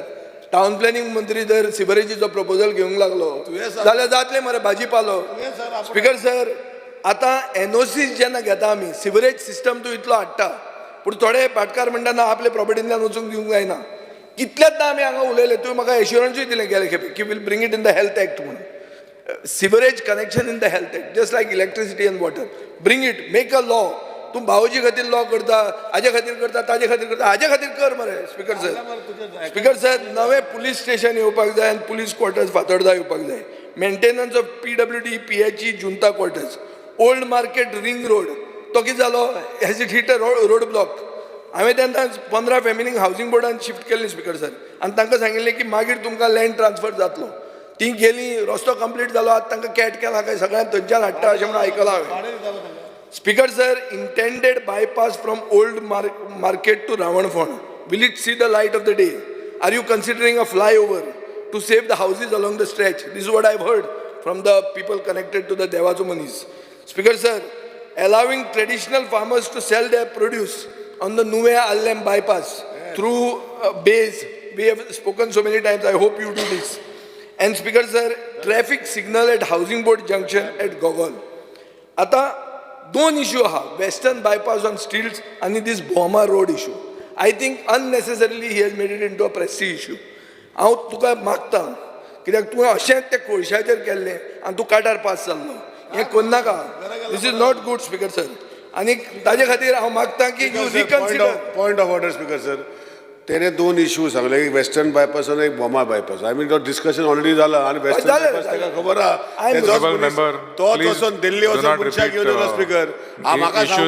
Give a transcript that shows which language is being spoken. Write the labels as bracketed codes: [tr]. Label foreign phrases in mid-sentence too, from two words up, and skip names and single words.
[en] town planning [kok] मंत्री जर सिवरेजीचो प्रपोजल घेवंक लागलो जाल्यार जातलें मरे भाजीपालो. [en] Speaker sir, [kok] आतां एनओसीज जेन्ना घेता आमी, [en] sewerage system [kok] तूं इतलो हाडटा, पूण थोडे भाटकार म्हणटा ना आपल्या प्रॉपर्टींतल्यान वचूंक दिवंक जायना. कितलेंदा आमी हांगा उलयले, तुवें म्हाका एश्युरन्सूय दिलें गेले खेपे की [en] will bring it in the Health Act [kok] म्हणून. [en] Sewerage connection in the Health Act, just like electricity and water. Bring it, make a law. [kok] तूं भावजी खातीर लॉ करता, हाजे खातीर करता, ताजे खातीर करता, हाजे खातीर कर मरे. [en] Speaker sir, Speaker sir, [kok] नवें [en] police station [kok] येवपाक जाय आनी [en] police quarters [kok] फातोर्डा येवपाक जाय. [en] Maintenance of PWD, PHE, Junta Quarters. [kok] ओल्ड मार्केट रिंग रोड, तो कितें जालो? [en] Has it hit a road block. [kok] हांवें तेन्ना 15 फॅमिलींक हावसिंग बोर्डान शिफ्ट केल्ली [en] Speaker sir, [kok] आनी तांकां सांगिल्लें की मागीर तुमकां [en] land transfer [kok] जातलो. ती गेलीं, रस्तो कंप्लीट जालो, आतां तांकां कॅट केला काय सगळ्यांक थंयच्यान हाडटा अशें म्हणून आयकलां हांवें. [en] Speaker sir, intended bypass from Old Market to Rawanfond, will it see the light of the day? Are you considering a flyover to save the houses along the stretch? This is what I've heard from the people connected to the Devazo Manis. Speaker sir, allowing traditional farmers to sell their produce on the Nuve Allem bypass through Bays. We have spoken so many times, I hope you do this. And Speaker sir, traffic signal at Housing Board Junction at Gogol. [kok] Ata दोन issue aha, [en] Western bypass on stilts and this Boma road issue. I think unnecessarily he has made it into a prestige issue. [kok] हांव तुका मागता कित्याक तूं अशेंच त्या कोळशाचेर केल्लें आनी तूं काटार पास जाल्लो हें करनाका [en] this is not good Speaker sir [kok] आनी ताजे खातीर हांव मागतां की [en] you reconsider point of order Speaker sir [kok] तेणे दोन इश्यू सांगले एक वेस्टर्न बायपास आणि एक बोमा बायपास [en] I mean [kok] तो [en] discussion already [kok] जाला आणि वेस्टर्न बायपास ताका खबर आहा तो वचून दिल्ली वचून मनशाक घेवन येयलो स्पीकर म्हाका